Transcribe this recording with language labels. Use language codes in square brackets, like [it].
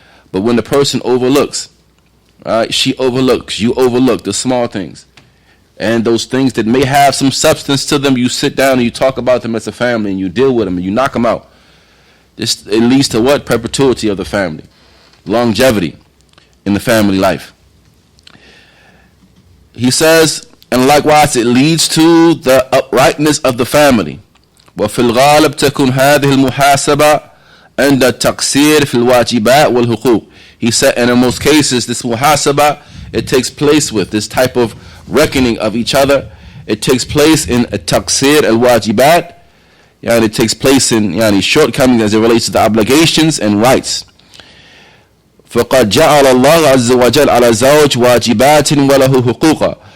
[en] But when the person overlooks, she overlooks, you overlook the small things, and those things that may have some substance to them, you sit down and you talk about them as a family, and you deal with them and you knock them out. It leads to what? Perpetuity of the family, longevity in the family life. He says, and likewise it leads to the uprightness of the family. [ar] وفي الغالب تكون هذه المحاسبة عند التقصير في الواجبات والحقوق. [en] He said, and in most cases, this muhasaba, it takes place with this type of reckoning of each other. It takes place in a taqsir al-wajibat, and it takes place in shortcomings as it relates to the obligations and rights. [ar] فَقَدْ جَعَلَ اللَّهُ عَزَّ وَجَلَ عَلَى زَوْجٍ وَاجِبَاتٍ وَلَهُ حُقُوقًا.